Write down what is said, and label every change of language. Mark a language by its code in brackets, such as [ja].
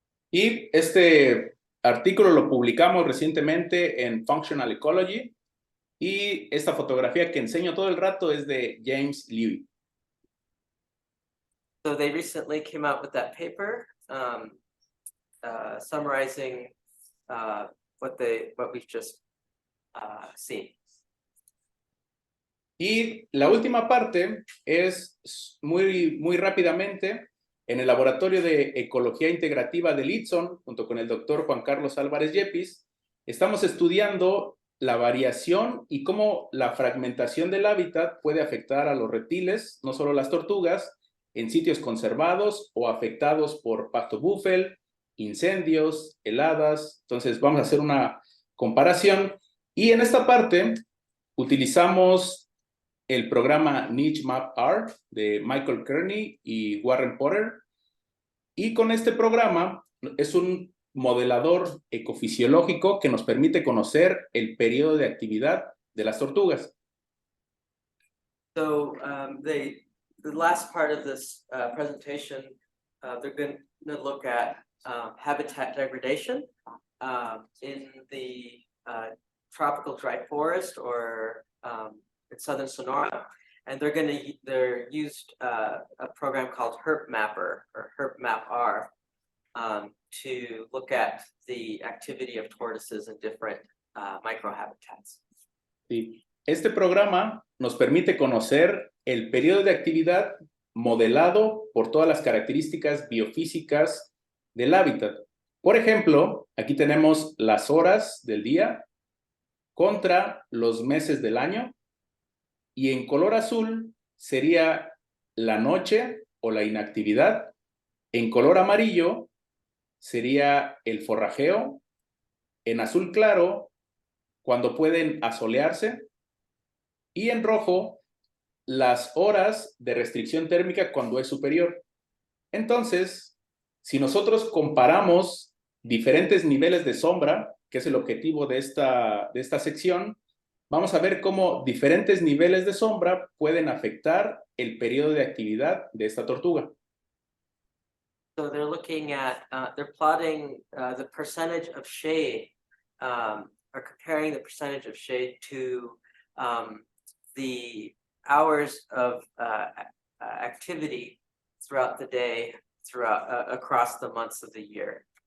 [es] Y este artículo lo publicamos recientemente en Functional Ecology y esta fotografía que enseño todo el rato es de James Levy. [en] So they recently came out with that paper summarizing what we've just seen. [es] Y la última parte es muy rápidamente en el Laboratorio de Ecología Integrativa de Litson, junto con el doctor Juan Carlos Álvarez Yepis, estamos estudiando la variación y cómo la fragmentación del hábitat puede afectar a los reptiles, no solo las tortugas, en sitios conservados o afectados por pasto búfel, incendios, heladas. Entonces vamos a hacer una comparación y en esta parte utilizamos el programa NicheMapR de Michael Kearney y Warren Potter. Y con este programa es un modelador ecofisiológico que nos permite conocer el periodo de actividad de las tortugas. [en] So the last part of this presentation, they're going to look at habitat degradation in the tropical dry forest or in southern Sonora, and they're used a program called HerpMapper or HerpMapR to look at the activity of tortoises in different microhabitats. [es] Sí. Este programa nos permite conocer el periodo de actividad modelado por todas las características biofísicas del hábitat. Por ejemplo, aquí tenemos las horas del día contra los meses del año. Y en color azul sería la noche o la inactividad. En color amarillo sería el forrajeo. En azul claro, cuando pueden asolearse. Y en rojo, las horas de restricción térmica cuando es superior. Entonces, si nosotros comparamos diferentes niveles de sombra, que es el objetivo de esta sección, vamos a ver cómo diferentes niveles de sombra pueden afectar el periodo de actividad de esta tortuga. [en] So they're looking at, they're plotting the percentage of shade, or comparing the percentage of shade to the hours of activity throughout the day, across the months of the year.